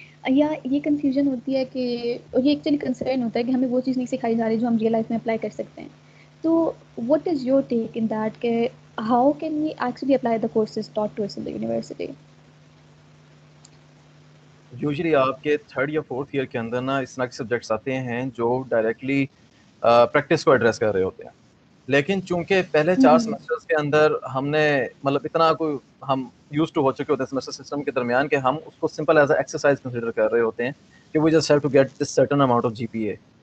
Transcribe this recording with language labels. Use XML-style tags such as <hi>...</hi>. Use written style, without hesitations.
<ur>یا یہ کنفیوژن ہوتی ہے کہ, اور یہ ایکچولی کنسرن ہوتا ہے کہ ہمیں وہ چیز نہیں سکھائی جا رہی جو ہم ریئل لائف میں اپلائی کر سکتے ہیں.</ur> <en>تو what is your take in that کہ how can we actually apply the courses taught to us in the university?</en> <ur>Usually آپ کے 3rd یا 4th ایئر کے اندر نا اس طرح کے سبجیکٹس آتے ہیں جو ڈائریکٹلی پریکٹس کو ایڈریس کر رہے ہوتے ہیں, لیکن چونکہ پہلے 4 سیمسٹرز کے اندر ہم نے مطلب اتنا کوئی ہم یوز ٹو ہو چکے ہوتے ہیں سیمسٹر سسٹم کے درمیان کہ ہم اس کو simple as a exercise consider کر رہے ہوتے ہیں کہ</ur> <en>We just have to get this certain amount of G P A.</en>